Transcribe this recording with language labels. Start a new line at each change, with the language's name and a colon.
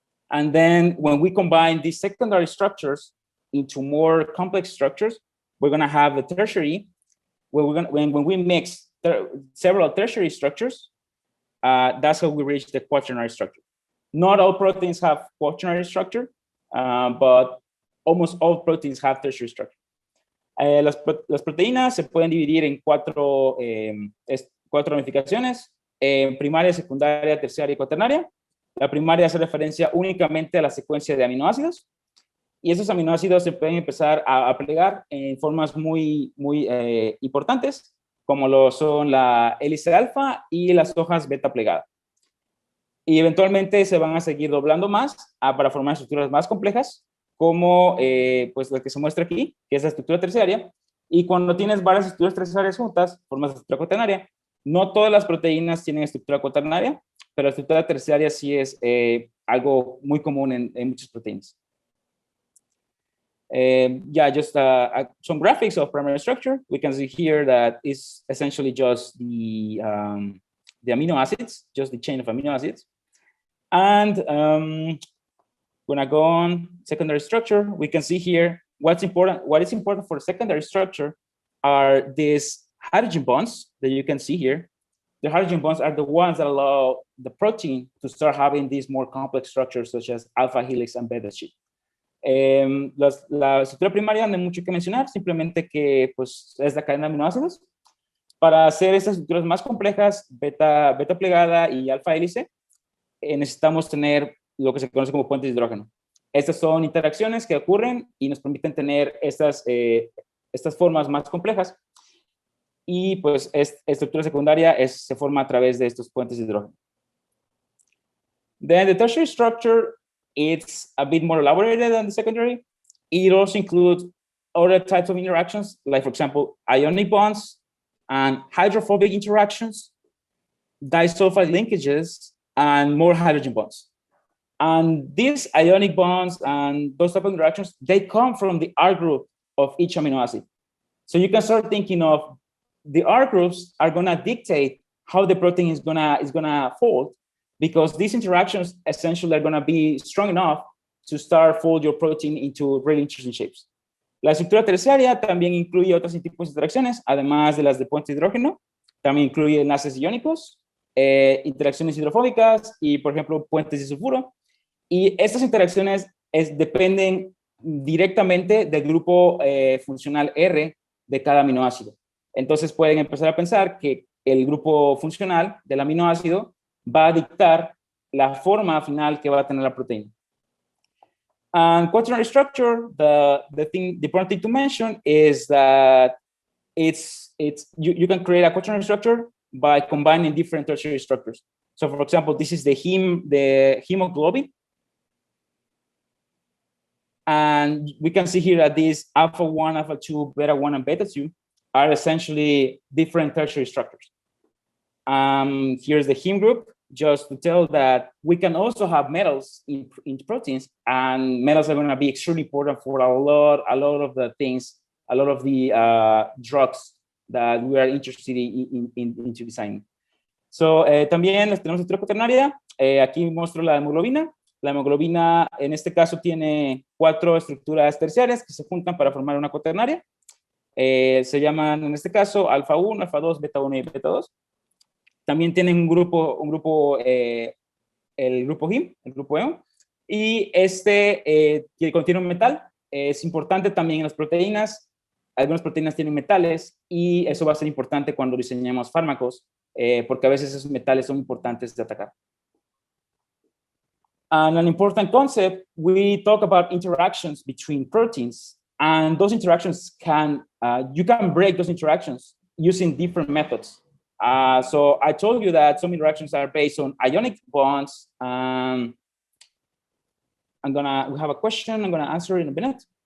English: And then when we combine these secondary structures into more complex structures, we're going to have the tertiary, where when we mix several tertiary structures, that's how we reach the quaternary structure. Not all proteins have quaternary structure, but almost all proteins have tertiary structure.
Spanish: Las proteínas se pueden dividir en cuatro ramificaciones: primaria, secundaria, terciaria y cuaternaria. La primaria hace referencia únicamente a la secuencia de aminoácidos, y esos aminoácidos se pueden empezar a plegar en formas muy importantes, como lo son la hélice alfa y las hojas beta plegada. Y eventualmente se van a seguir doblando más para formar estructuras más complejas, como pues la que se muestra aquí, que es la estructura terciaria. Y cuando tienes varias estructuras terciarias juntas, formas la estructura cuaternaria. No todas las proteínas tienen estructura cuaternaria, pero la estructura terciaria sí es algo muy común en muchas proteínas.
English: Just some graphics of primary structure. We can see here that it's essentially just the amino acids, just the chain of amino acids. And when I go on secondary structure, we can see here what is important for secondary structure are these hydrogen bonds that you can see here. The hydrogen bonds are the ones that allow the protein to start having these more complex structures, such as alpha helix and beta sheet.
Spanish: La estructura primaria no hay mucho que mencionar, simplemente que pues, es la cadena de aminoácidos. Para hacer estas estructuras más complejas, beta plegada y alfa hélice, necesitamos tener lo que se conoce como puentes de hidrógeno. Estas son interacciones que ocurren y nos permiten tener estas formas más complejas. Y pues estructura secundaria se forma a través de estos puentes de hidrógeno.
English: Then the tertiary structure, it's a bit more elaborated than the secondary. It also includes other types of interactions, like for example, ionic bonds and hydrophobic interactions, disulfide linkages, and more hydrogen bonds. And these ionic bonds and those type of interactions, they come from the R group of each amino acid. So you can start thinking of the R groups are going to dictate how the protein is gonna fold, because these interactions essentially are going to be strong enough to start fold your protein into really interesting shapes.
Spanish: La estructura terciaria también incluye otros tipos de interacciones, además de las de puente de hidrógeno. También incluye enlaces iónicos interacciones hidrofóbicas y, por ejemplo, puentes de sulfuro. Y estas interacciones dependen directamente del grupo funcional R de cada aminoácido. Entonces pueden empezar a pensar que el grupo funcional del aminoácido va a dictar la forma final que va a tener la proteína.
English: And quaternary structure, the important thing to mention is that you can create a quaternary structure by combining different tertiary structures. So, for example, this is the hemoglobin. And we can see here that these alpha 1, alpha 2, beta 1, and beta 2 are essentially different tertiary structures. Here's the heme group, just to tell that we can also have metals in proteins, and metals are going to be extremely important for a lot of the things, a lot of the drugs that we are interested into designing.
Spanish: So, también tenemos estructura cuaternaria. Aquí muestro la hemoglobina. La hemoglobina, en este caso, tiene 4 estructuras terciarias que se juntan para formar una cuaternaria. Se llaman, en este caso, alfa 1, alfa 2, beta 1 y beta 2. También tienen el grupo heme, el grupo hemo, y que contiene un metal. Es importante también en las proteínas. Algunas proteínas tienen metales y eso va a ser importante cuando diseñemos fármacos, porque a veces esos metales son importantes de atacar.
English: And an important concept, we talk about interactions between proteins, and those interactions you can break those interactions using different methods. So I told you that some interactions are based on ionic bonds. We have a question I'm gonna answer in a minute.